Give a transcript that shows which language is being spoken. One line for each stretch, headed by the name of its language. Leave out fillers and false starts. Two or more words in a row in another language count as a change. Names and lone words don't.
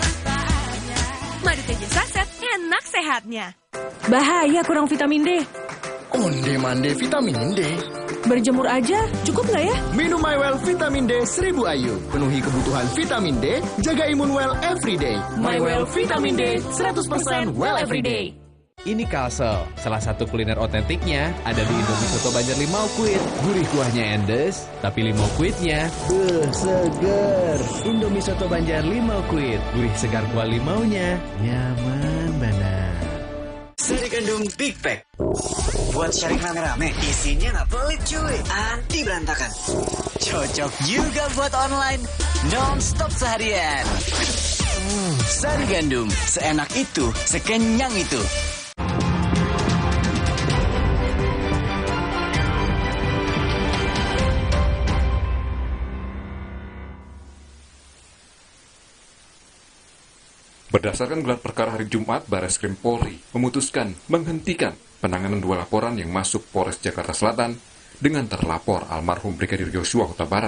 Indonesian: Madu tejas saset, enak sehatnya. Bahaya kurang vitamin D. Onde-mande vitamin D. Berjemur aja, cukup nggak ya? Minum MyWell Vitamin D 1000 IU. Penuhi kebutuhan vitamin D, jaga imun
English: well everyday.
Indonesian: MyWell Vitamin D 100%
English: well everyday.
Indonesian: Ini Kalsel, salah satu kuliner otentiknya ada di Indomie Soto Banjar Limau Kuit. Gurih kuahnya endes, tapi limau kuitnya seger. Indomie Soto Banjar Limau Kuit, gurih segar kuah limaunya, nyaman banget. Sari Gandum Big Pack. Buat sharing rame-rame, isinya nggak pelit cuy, anti berantakan. Cocok juga buat online, non-stop seharian. Sari Gandum, seenak itu, sekenyang itu. Berdasarkan gelar perkara hari Jumat, Barreskrim Polri memutuskan menghentikan penanganan 2 laporan yang masuk Polres Jakarta Selatan dengan terlapor almarhum Brigadir Yosua Huta Barat.